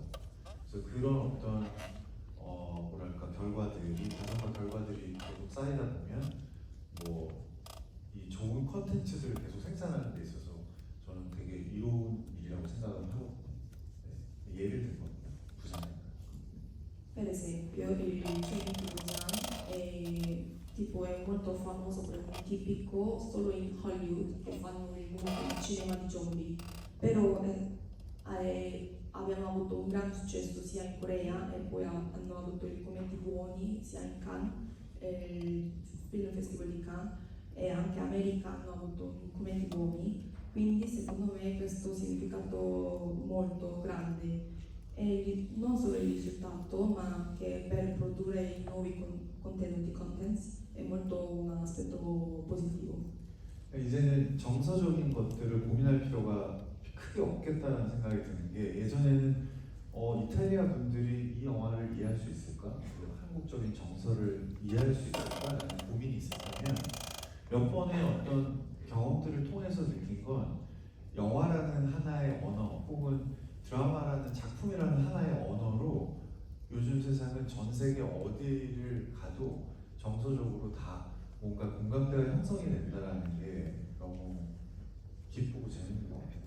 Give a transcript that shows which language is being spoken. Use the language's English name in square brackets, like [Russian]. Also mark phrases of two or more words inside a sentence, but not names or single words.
[Korean] 그래서 그런 어떤 뭐랄까 다양한 결과들이 계속 쌓이다 보면 이 좋은 컨텐츠들을 계속 생산하는 데 있어서 저는 되게 이로운 일이라고 생각을 하거든요. 네. 예를 든 겁니다. 부산에. [Italian] Per esempio, il Train to Busan è molto famoso per un tipico solo in Hollywood che fanno il cinema di zombie, però abbiamo avuto un gran successo sia in Corea e poi hanno avuto i commenti buoni sia in Cannes, il Film Festival di Cannes, e anche America hanno avuto commenti buoni, quindi secondo me questo ha un significato molto grande, e non solo il risultato ma anche per produrre i nuovi contents è molto un aspetto positivo. [Korean] 이제는 정서적인 것들을 고민할 필요가 크게 없겠다는 생각이 드는 게, 예전에는 이탈리아 분들이 이 영화를 이해할 수 있을까? 그리고 한국적인 정서를 이해할 수 있을까라는 고민이 있었다면, 몇 번의 어떤 경험들을 통해서 느낀 건 영화라는 하나의 언어 혹은 드라마라는 작품이라는 하나의 언어로 요즘 세상은 전 세계 어디를 가도 정서적으로 다 뭔가 공감대가 형성이 된다라는 게 너무 기쁘고 재밌는 것 같아요.